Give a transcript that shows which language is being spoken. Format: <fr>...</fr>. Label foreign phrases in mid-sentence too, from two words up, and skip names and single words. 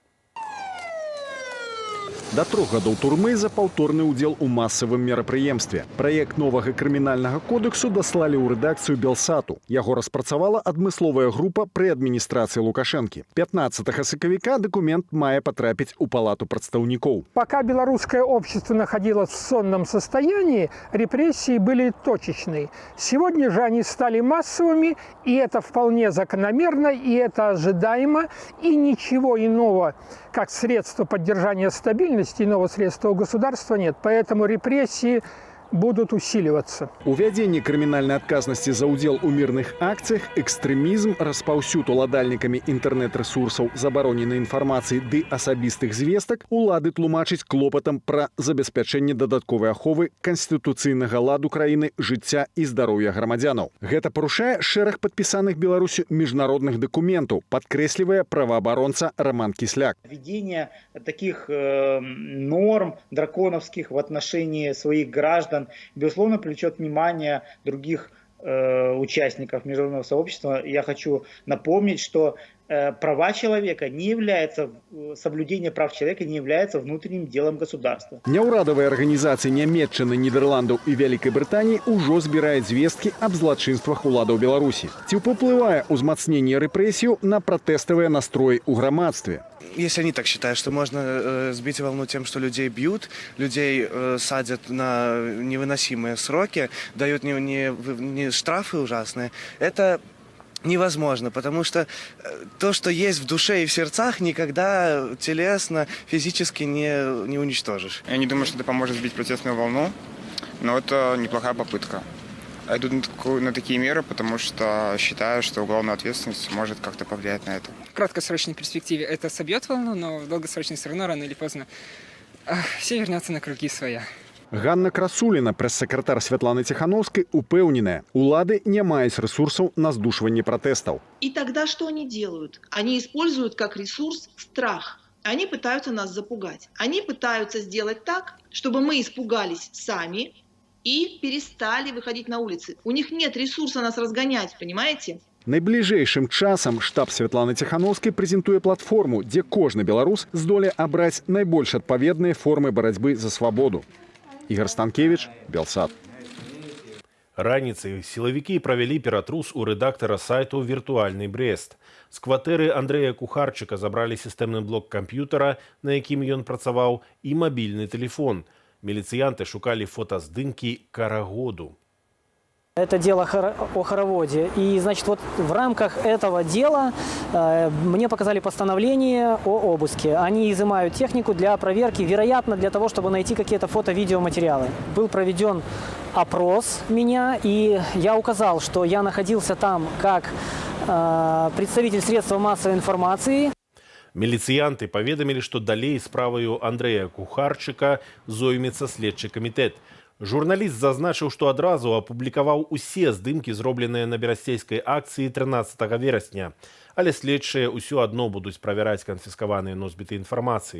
<be>До 3 гадоў турмы за паўторны ўдзел у масавым мерапрыемстве. Праект новага крымінальнага кодексу даслалі ў рэдакцыю Белсату. Яго распрацавала адмысловая група пры адміністрацыі Лукашэнкі. 15 сакавіка дакумент мае патрапіць у палату прадстаўнікоў.</be> <ru>Пока белорусское общество находилось в сонном состоянии, репрессии были точечные. Сегодня же они стали массовыми, и это вполне закономерно, и это ожидаемо, и ничего иного, как средство поддержания стабильности, иного средства у государства нет. Поэтому репрессии будут усиливаться.</ru> <be>Увядзенне крымінальнай адказнасці за ўдзел у мірных акцыях, экстрэмізм, распаўсюд уладальнікамі інтэрнэт-рэсурсаў, забароненай інфармацыі ды асабістых звестак улады тлумачыць клопатам пра забеспячэнне дадатковай аховы канстытуцыйнага ладу краіны, жыцця і здароўя грамадзянаў. Гэта парушае шэраг падпісаных Беларусю міжнародных дакументаў, падкрэслівае праваабаронца Роман Кисляк.</be> <ru>Введение таких норм драконовских в отношении своих граждан безусловно привлечет внимание других участников международного сообщества. Я хочу напомнить, что права человека не является, соблюдение прав человека не является внутренним делом государства.</ru> <be>Няўрадавыя арганізацыі Нямецчыны, Нідерландаў і Вялікай Брытаніі ўжо збіраюць звесткі аб злачынствах уладаў Беларусі. Ці паўплывае ўзмацненне рэпрэсіяў на пратэставыя настроі ў грамадстве?</be> <ru>Если они так считают, что можно сбить волну тем, что людей бьют, людей садят на невыносимые сроки, дают не штрафы ужасные, это невозможно, потому что то, что есть в душе и в сердцах, никогда телесно, физически не уничтожишь. Я не думаю, что это поможет сбить протестную волну, но это неплохая попытка. Я иду на такие меры, потому что считаю, что уголовная ответственность может как-то повлиять на это. В краткосрочной перспективе это собьет волну, но в долгосрочной все равно рано или поздно все вернется на круги своя.</ru> <be>Ганна Красуліна, прэс-сакратар Святланы Ціхановскай, упэўненая, улады не маюць ресурсаў на здушванне пратэстаў.</be> <ru>И тогда что они делают? Они используют как ресурс страх. Они пытаются нас запугать. Они пытаются сделать так, чтобы мы испугались сами и перестали выходить на улицы. У них нет ресурса нас разгонять, понимаете?</ru> <be>Найбліжэйшым часам штаб Святланы Ціхановскай прэзентуе платформу, дзе кожны беларус здолее абраць найбольш адпаведныя формы барацьбы за свабоду. Ігор Станкевіч, Белсат. Раніцай сілавікі правялі ператрус у рэдактара сайту «Віртуальны Брест». З кватэры Андрэя Кухарчыка забралі сістэмны блок камп'ютара, на якім ён працаваў, і мабільны тэлефон. Міліцыянты шукалі фотаздымкі карагоду.</be> <ru>Это дело о хороводе. И, значит, вот в рамках этого дела мне показали постановление о обыске. Они изымают технику для проверки, вероятно, для того, чтобы найти какие-то фото-видеоматериалы. Был проведен опрос меня, и я указал, что я находился там как представитель средства массовой информации.</ru> <be>Міліцыянты паведамілі, што далей справаю Андрэя Кухарчыка зоймецца следчы камітэт. Журналіст зазначыў, што адразу апублікаваў усе здымкі, зробленыя на берасцейскай акцыі 13 верасня. Але следчыя ўсё адно будуць правяраць канфіскаваныя носьбіты інфармацыі.</be>